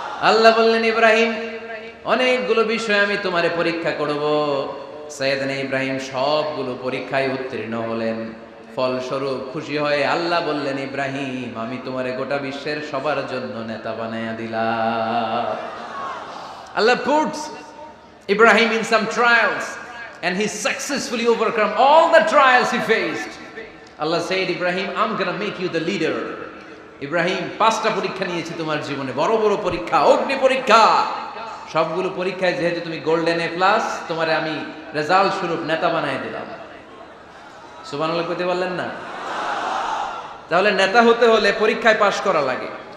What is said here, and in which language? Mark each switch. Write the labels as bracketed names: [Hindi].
[Bangla] আল্লাহ বললেন, ইব্রাহিম অনেকগুলো বিষয় আমি তোমারে পরীক্ষা করব। সাইয়েদনা ইব্রাহিম সবগুলো পরীক্ষায় উত্তীর্ণ হলেন। ফলস্বরূপ খুশি হয়ে আল্লাহ বললেন, ইব্রাহিম আমি তোমারে গোটা বিশ্বের সবার জন্য নেতা বানায়া দিলাম। [English] Allah puts Ibrahim in some trials and he successfully overcome all the trials he faced. Allah said, Ibrahim, I'm gonna make you the leader. [Bangla] Ibrahim 5টা পরীক্ষা নিয়েছি তোমার জীবনে, বড় বড় পরীক্ষা, অগ্নি পরীক্ষা। সবগুলো পরীক্ষায় যেহেতু তুমি গোল্ডেন এ প্লাস, তোমারে আমি রেজাল্ট স্বরূপ নেতা বানায় দিলাম। সুবহানাল্লাহ কইতে পারলেন না? তাহলে নেতা হতে হলে পরীক্ষায় পাশ করা লাগে।